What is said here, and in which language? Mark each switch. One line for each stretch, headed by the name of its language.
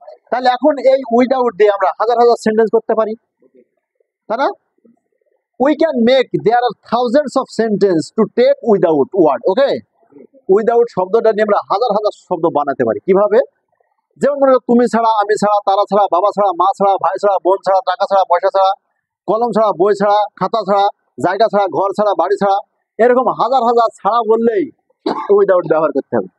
Bangla: তাহলে এখন এই উইদাউট দিয়ে আমরা হাজার হাজার সেন্টেন্স করতে পারি, তাই না?
English: We can make, there are thousands of sentences to take without word, okay?
Bangla: Without শব্দটা নিয়ে আমরা হাজার হাজার শব্দ বানাতে পারি। কিভাবে? যেমন মনে করো তুমি ছাড়া, আমি ছাড়া, তারা ছাড়া, বাবা ছাড়া, মা ছাড়া, ভাই ছাড়া, বোন ছাড়া, টাকা ছাড়া, পয়সা ছাড়া, কলম ছাড়া, বই ছাড়া, খাতা ছাড়া, জায়গা ছাড়া, ঘর ছাড়া, বাড়ি ছাড়া, এরকম হাজার হাজার ছাড়া বললেই উইদাউট ব্যবহার করতে হবে।